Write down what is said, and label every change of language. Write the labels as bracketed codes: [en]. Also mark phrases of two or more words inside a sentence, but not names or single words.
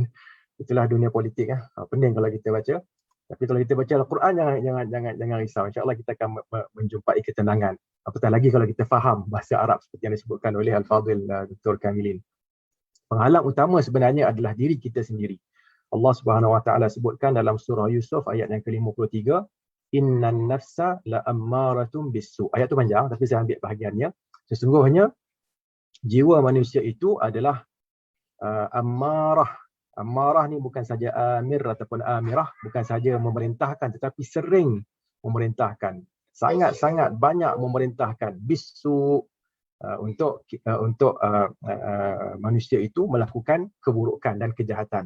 [ms] Itulah dunia politik pening kalau kita baca. Tapi kalau kita baca Al-Quran, jangan risau, insya-Allah kita akan menjumpai ketenangan. Apatah lagi kalau kita faham bahasa Arab seperti yang disebutkan oleh Al-Fadhil Dr. Kamilin. Penghalang utama sebenarnya adalah diri kita sendiri. [ar] الله سبحانه وتعالى [ms] sebutkan dalam surah Yusuf ayat yang ke-53, [ar] إن النفس لأمارة بالسوء. [ms] Ayat tu panjang tapi saya ambil bahagiannya. Sesungguhnya jiwa manusia itu adalah ammarah. Ammarah ni bukan saja amir ataupun amirah, bukan saja memerintahkan tetapi sering memerintahkan. Sangat-sangat banyak memerintahkan bisu untuk manusia itu melakukan keburukan dan kejahatan.